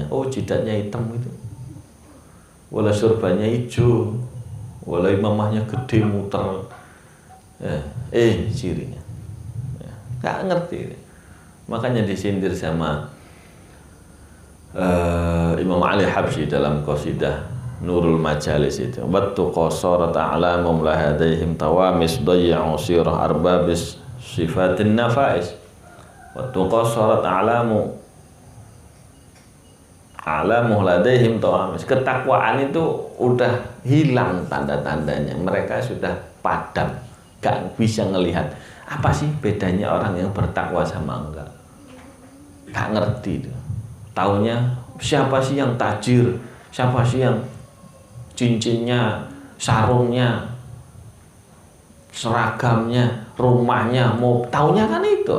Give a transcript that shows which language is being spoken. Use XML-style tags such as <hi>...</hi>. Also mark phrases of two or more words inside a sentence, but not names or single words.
<id>Oh, jidatnya hitam itu, walau surbannya hijau, walau imamahnya gede muter, ya, cirinya, ya, nggak ngerti. Makanya disindir sama Imam Ali Habsyi dalam qasidah Nurul Majalis itu,</id> <ar>وقد قصرت أعلام لديهم طوامس ضياء سراج أرباب الصفات النفائس. وقد قصرت أعلام لديهم طوامس.</ar> <id>Ketakwaan itu udah hilang tanda-tandanya, mereka sudah padam, gak bisa ngelihat apa sih bedanya orang yang bertakwa sama enggak. Gak ngerti itu. Taunya siapa sih yang tajir, siapa sih yang cincinnya, sarungnya, seragamnya, rumahnya, mau taunya kan itu.</id>